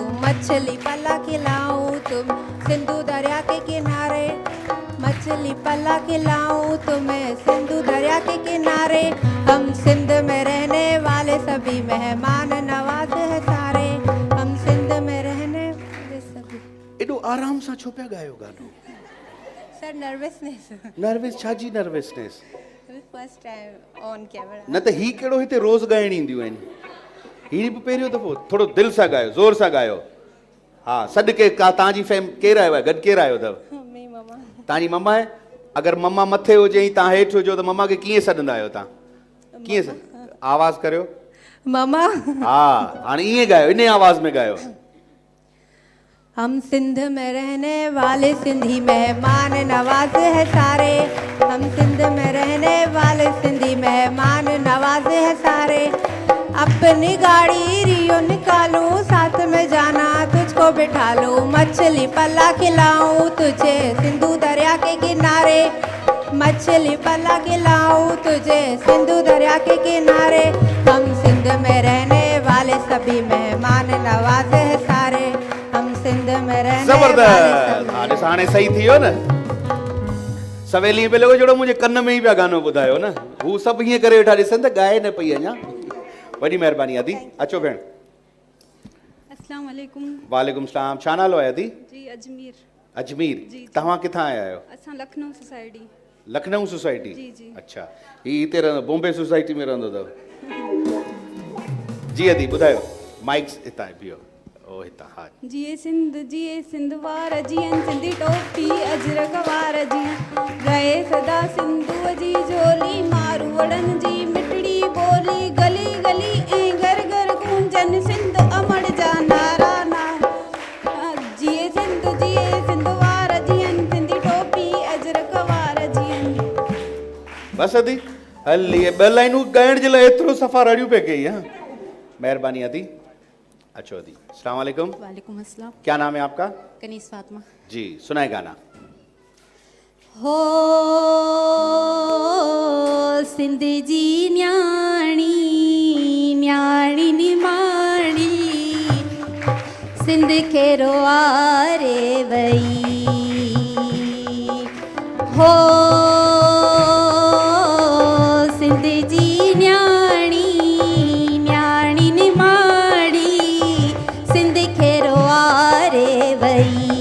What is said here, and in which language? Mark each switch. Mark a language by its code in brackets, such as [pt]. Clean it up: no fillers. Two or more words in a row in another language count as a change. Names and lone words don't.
[hi] मछली पला खिलाऊं तुम सिंधु दरिया के किनारे। मछली पला खिलाऊं तुम्हें सिंधु दरिया के किनारे। हम सिंध में रहने वाले सभी मेहमान नवाज है सारे। हम सिंध में रहने वाले सभी। [sd] एडो आराम सां छो पिया गायो गानो? [en] sir nervousness. [sd] नर्वस छाजी नर्वसनेस? [en] first time on camera. [sd] न त ही कहिड़ो हिते रोज़ ॻाइण ईंदियूं आहिनि। हीअ बि पहिरियों दफ़ो। थोरो दिलि सां ॻायो, ज़ोर सां ॻायो। हा, सॾु के का तव्हांजी केरु आयो आहे? गॾु केरु आयो अथव? मम्मी मम्मा। तव्हांजी मम्मा आहे? अगरि मम्मा मथे हुजे ऐं तव्हां हेठि हुजो त मम्मा खे कीअं सॾंदा आहियो तव्हां? कीअं आवाज़ करियो? मम्मा। हा, हाणे ईअं ॻायो, इन आवाज़ में ॻायो। [hi] हम सिंध में रहने वाले सिंधी मेहमान नवाज है सारे। हम सिंध में रहने वाले सिंधी मेहमान नवाज है सारे। अपनी गाड़ी रियो निकालूं, साथ में जाना तुझको बिठा लूं। मछली पला खिलाऊं तुझे सिंधु दरिया के किनारे। मछली पला खिलाऊं तुझे सिंधु दरिया के किनारे। हम सिंध में रहने वाले सभी मेहमान नवाज है सारे। हम सिंध में रहने [sd] ज़बरदस्त। हा, ॾिस हाणे सही थी वियो न। सवेल ईअं पियो लॻो जहिड़ो मुंहिंजे कन में ई पिया गानो ॿुधायो न। हू सभु हीअं करे वेठा ॾिसनि त ॻाए न पई अञा। वॾी महिरबानी आदी। अचो भेण। [ar] السلام عليكم. وعليكم سلام. [sd] छा नालो आहे आदी? जी अजमेर। अजमेर। जी। तव्हां किथां आया आहियो? असां लखनऊ सोसाइटी। लखनऊ सोसाइटी? जी जी। अच्छा, ही हिते रहंदो, बॉम्बे सोसाइटी में रहंदो अथव? जी आदी ॿुधायो। माइक हितां बीहो। ओ हितां। हा। जिए सिंध वार जियन सिंधी टोपी अजरक वार जियन रहे सदा सिंधुअ जी झोली। मारू वड़न जी मिठड़ी बोली गली गली ऐं घर घर गूंजन सिंध अमड़ जा नारा नारा। जिए सिंध वार जियन सिंधी टोपी अजरक वार जियन। बस आदी हल, ये ॿ लाइनूं ॻाइण जे लाइ एतिरो सफ़ा रड़ियूं पे कई। हाँ, मेहरबानी आदी। अच्छो आदी। [ar] السلام عليكم. وعليكم السلام. [hi] क्या नाम है आपका? कनीस फातिमा। जी, सुनाए गाना। [sd] हो सिंध जी न्याणी न्याणी निमाणी सिंध खे रोआरे वई। हो सिंध जी न्याणी न्याणी निमाणी सिंध खे रोआरे वई।